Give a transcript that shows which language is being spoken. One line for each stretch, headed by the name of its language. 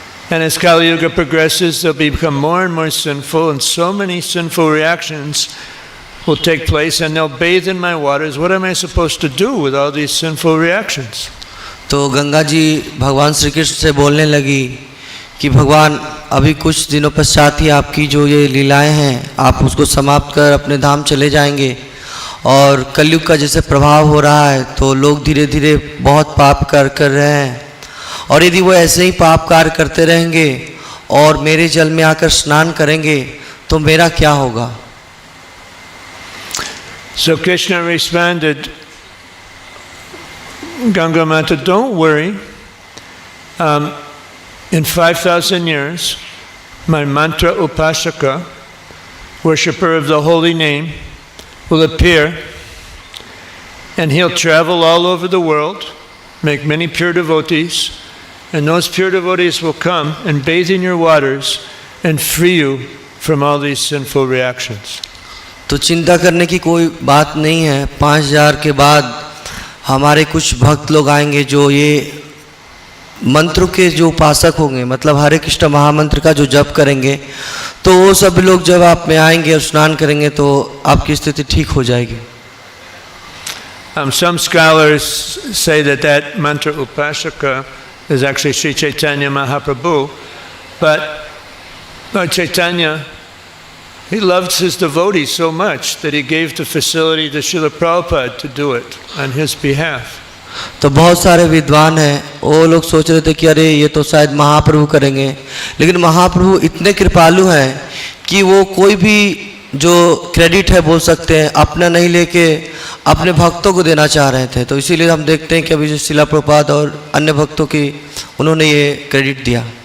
English: And as Kali Yuga progresses, they'll become more and more sinful, and so many sinful reactions will take place, and they'll bathe in my waters. What am I supposed to do with all these sinful reactions?
Hindi: तो गंगा जी भगवान श्री कृष्ण से बोलने लगी कि भगवान अभी कुछ दिनों पश्चात ही आपकी जो ये लीलाएं हैं आप उसको समाप्त कर अपने धाम चले जाएंगे, और कलयुग का जैसे प्रभाव हो रहा है तो लोग धीरे धीरे बहुत पाप कर रहे हैं, और यदि वो ऐसे ही पाप कार्य करते रहेंगे और मेरे जल में आकर स्नान करेंगे तो मेरा क्या होगा.
English: So Krishna responded, Ganga Mata, don't worry. In 5,000 years, my mantra upasaka, worshipper of the holy name, will appear, and he'll travel all over the world, make many pure devotees, and those pure devotees will come and bathe in your waters and free you from all these sinful reactions.
Hindi: तो चिंता करने की कोई बात नहीं है. 5000 के बाद हमारे कुछ भक्त लोग आएंगे जो ये मंत्र के जो उपासक होंगे, मतलब हरे कृष्ण महामंत्र का जो जप करेंगे, तो वो सब लोग जब आप में आएंगे और स्नान करेंगे तो आपकी स्थिति ठीक हो जाएगी.
English: Some scholars say that mantra upasaka is actually Sri Chaitanya Mahaprabhu, but Lord Chaitanya, he loved his devotees so much that he gave the facility to Srila Prabhupada to do it on his behalf.
Hindi: तो बहुत सारे विद्वान हैं, वो लोग सोच रहे थे कि अरे ये तो शायद महाप्रभु करेंगे, लेकिन महाप्रभु इतने कृपालु हैं कि वो कोई भी जो क्रेडिट है बोल सकते हैं अपना नहीं लेके अपने भक्तों को देना चाह रहे थे. तो इसीलिए हम देखते हैं कि अभी जो शिला प्रभुपाद और अन्य भक्तों की उन्होंने ये क्रेडिट दिया.